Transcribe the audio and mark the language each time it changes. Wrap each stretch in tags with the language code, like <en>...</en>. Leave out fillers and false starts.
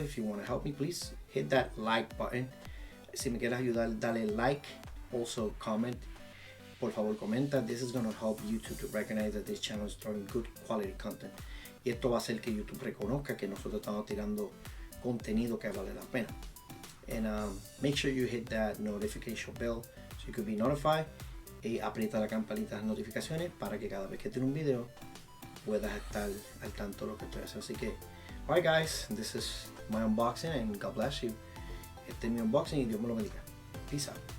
<en>If you want to help me, please hit that like button.</en> <es>Si me quieres ayudar, dale like.</es> <en>Also comment.</en> <es>Por favor, comenta.</es> <en>This is going to help YouTube to recognize that this channel is throwing good quality content.</en> <es>Y esto va a hacer que YouTube reconozca que nosotros estamos tirando contenido que vale la pena.</es> <en>And make sure you hit that notification bell so you can be notified.</en> <es>Y aprieta la campanita de notificaciones para que cada vez que tiene un video puedas estar al tanto de lo que estoy haciendo. Así que,</es> <en>alright guys, this is my unboxing and God bless you.</en> <es>Este es mi unboxing y Dios me lo bendiga.</es> <en>Peace out.</en>